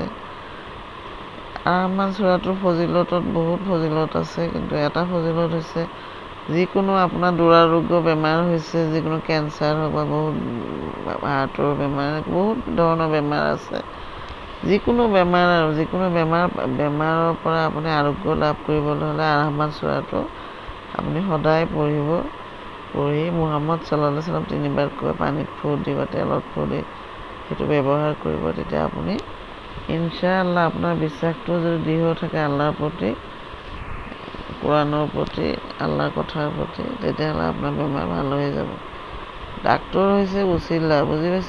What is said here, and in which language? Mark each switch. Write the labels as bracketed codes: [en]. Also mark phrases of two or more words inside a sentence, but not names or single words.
[as] আৰ-ৰহমান সূৰাটোৰ ফজিলতত বহুত ফজিলত আছে, কিন্তু এটা ফজিলত হৈছে যিকোনো আপোনাৰ দুৰাৰোগ্য বেমাৰ হৈছে, যিকোনো কেঞ্চাৰ হওক বা বহুত হাৰ্টৰ বেমাৰ, বহুত ধৰণৰ বেমাৰ আছে, যিকোনো বেমাৰৰ পৰা আপুনি আৰোগ্য লাভ কৰিবলৈ হ'লে আৰ-ৰহমান সূৰাটো আপুনি সদায় পঢ়িব। পঢ়ি মুহাম্মদ [ar] صلى الله عليه وسلم [as] 3 বাৰকৈ পানীত ফু দি বা তেলত ফু দি সেইটো ব্যৱহাৰ কৰিব। তেতিয়া আপুনি ইনশাআল্লাহ আপোনাৰ বিশ্বাসটো যদি দৃঢ় থাকে আল্লাহৰ প্ৰতি, কোৰাণৰ প্ৰতি, আল্লাহৰ কথাৰ প্ৰতি, তেতিয়াহ'লে আপোনাৰ বেমাৰ ভাল হৈ যাব। ডাক্তৰ হৈছে উচিলা, বুজি পাইছে?